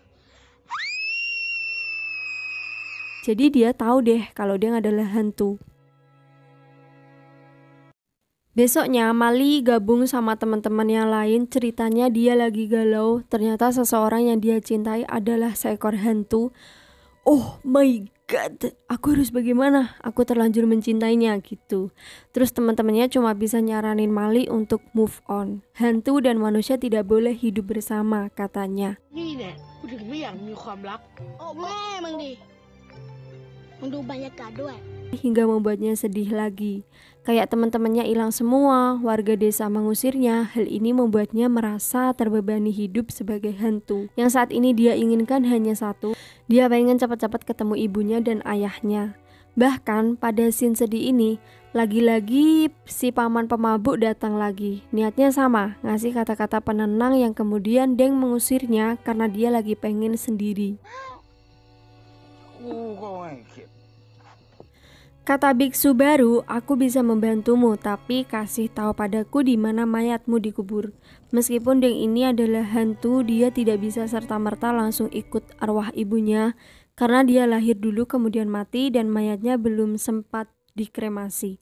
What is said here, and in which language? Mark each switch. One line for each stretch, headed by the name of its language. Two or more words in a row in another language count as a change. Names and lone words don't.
Indonesian: Jadi dia tahu deh kalau dia adalah hantu. Besoknya Mali gabung sama teman-teman yang lain. Ceritanya dia lagi galau. Ternyata seseorang yang dia cintai adalah seekor hantu.
English: Oh my god,
Indonesian: aku harus bagaimana? Aku terlanjur mencintainya gitu. Terus teman-temannya cuma bisa nyaranin Mali untuk
English: move on.
Indonesian: Hantu dan manusia tidak boleh hidup bersama katanya.
Thai: นี่แน่กูถึงไม่อยากมีความรัก โอ้แม่มึงดิ มึงดูบรรยากาศด้วย
Indonesian: Hingga membuatnya sedih lagi. Kayak teman-temannya hilang semua, warga desa mengusirnya. Hal ini membuatnya merasa terbebani hidup sebagai hantu. Yang saat ini dia inginkan hanya satu. Dia pengen cepat-cepat ketemu ibunya dan ayahnya. Bahkan pada scene sedih ini, lagi-lagi si paman pemabuk datang lagi. Niatnya sama, ngasih kata-kata penenang yang kemudian Deng mengusirnya karena dia lagi pengen sendiri.
Thai: กูก็ไม่คิด
Indonesian: Kata biksu baru, aku bisa membantumu, tapi kasih tahu padaku di mana mayatmu dikubur. Meskipun Deng ini adalah hantu, dia tidak bisa serta-merta langsung ikut arwah ibunya, karena dia lahir dulu kemudian mati dan mayatnya belum sempat dikremasi.